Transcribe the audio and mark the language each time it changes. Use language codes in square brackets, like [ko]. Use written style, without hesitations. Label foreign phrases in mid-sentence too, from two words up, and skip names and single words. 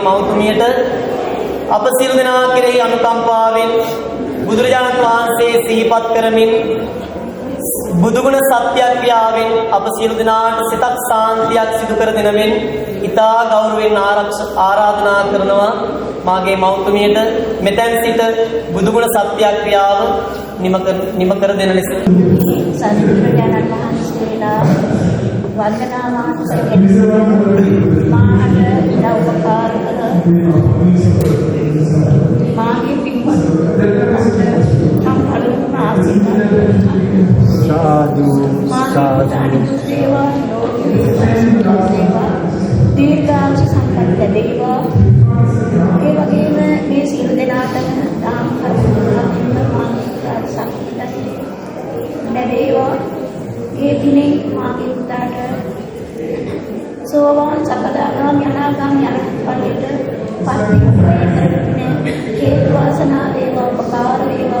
[si] මව්තුමියට අප සියලු දෙනා කෙරෙහි අනුකම්පාවෙන් බුදුරජාණන් වහන්සේ සිහිපත් කරමින් බුදුගුණ සත්‍යක්‍රියාවෙන් අප සියලු දෙනාට සිතක් සාන්තියක් සිදු කර දෙනමින් ඉතා ගෞරවයෙන් ආරාධනා කරනවා මාගේ මව්තුමියට මෙතෙන් සිට බුදුගුණ සත්‍යක්‍රියාව නිම කර දෙන ලෙස සත්බුදුරජාණන් වහන්සේලා වන්දනාමාංශ කෙනෙකුට මාහට උපකාර කළ මාගේ පින්වත් සම්පලුණ ආශිර්වාද Sadhu, sadhu. Seva, seva, දීර්ඝායු සම්පන්න දේවා. ඒ වගේම මේ සියලු දෙනාටම දාන කරුණා මානසික ශක්තිය ලැබේවා. ඒ දිනේ මාගේ පුතාට සෝවාන් සකදාගාමී අනාගාමී අරහත්ඵලයට පත් වෙන්න හේතු වාසනා වේවා උපකාර වේවා.